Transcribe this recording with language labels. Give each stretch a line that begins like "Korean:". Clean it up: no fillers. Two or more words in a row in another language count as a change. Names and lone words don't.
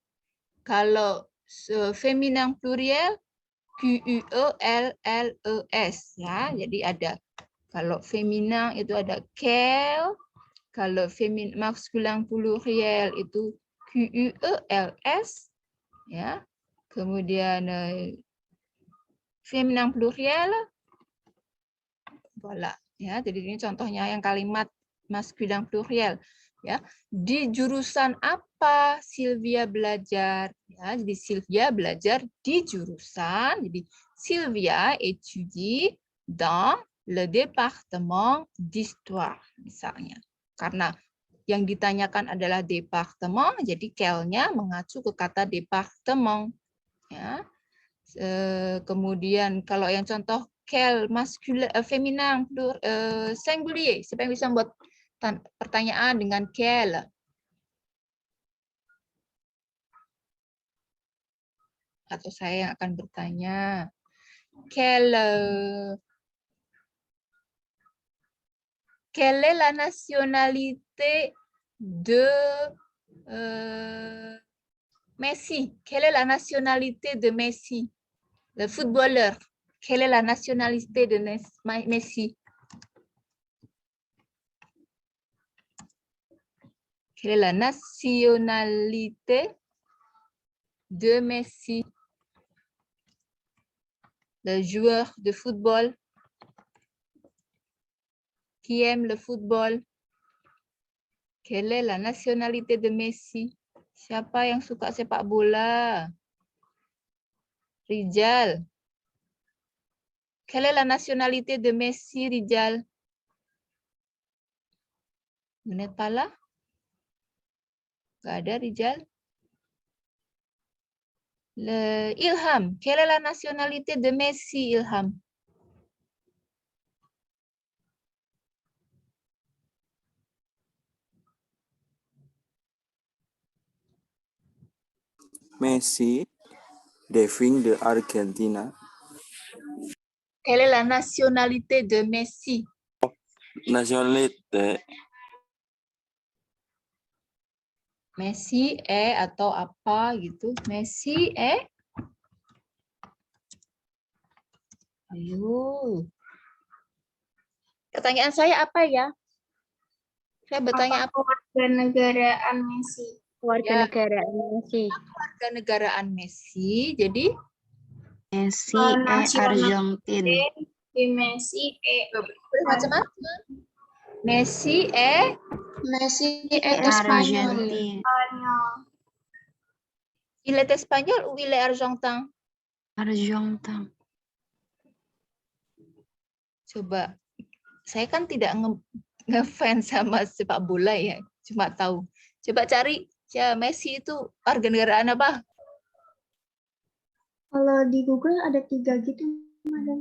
Indonesian: Kalau feminin
French: pluriel, QUELLES,
Indonesian: ya. Jadi ada, kalau feminin itu ada quel, kalau maskulin pluriel itu QUELS, ya. Kemudian feminin pluriel, voilà. Ya, jadi ini contohnya yang kalimat maskulin pluriel. Ya, di jurusan apa Sylvia belajar? Ya, jadi Sylvia belajar di jurusan.
French: Jadi Sylvia étudie dans le département d'histoire,
Indonesian: misalnya. Karena yang ditanyakan adalah departement, jadi quel-nya mengacu ke kata departement. Ya. Kemudian kalau yang contoh
French: quel masculin, feminin, singulier.
Indonesian: Siapa yang bisa buat pertanyaan dengan quel. Atau saya yang akan bertanya.
French: Quelle est la nationalité de Messi? Quelle est la nationalité de Messi? Le footballeur. Quelle est la nationalité de Messi? Quelle est la nationalité de Messi? Le joueur de football qui aime le football. Quelle est la nationalité de Messi?
Indonesian: Siapa yang suka sepak bola? Rijal.
French: Quelle est la nationalité de Messi, Rijal? Vous n'êtes pas là?
Indonesian: Gak ada, Rijal. Ilham.
French: Quelle est la nationalité de Messi, Ilham? Messi, devient de Argentina. Quelle est la nationalité de Messi? Nationalité.
Indonesian: Messi atau apa gitu. Messi Ayo. Pertanyaan saya apa ya? Saya bertanya apa? Warganegaraan Messi. Warganegaraan Messi. Warganegaraan Messi. Jadi Messi Nasional.
French: Argentin.
Indonesian: Di Messi macam-macam. Messi Messi
French: Argentin.
Indonesian: Spanyol.
French: il est espagnol ou il est argentin? Argentin.
Indonesian: Coba. Saya kan tidak ngefans sama sepak bola ya. Cuma tahu. Coba cari ya Messi itu warganegaraan apa? Kalau di Google ada 3 gitu, Madam.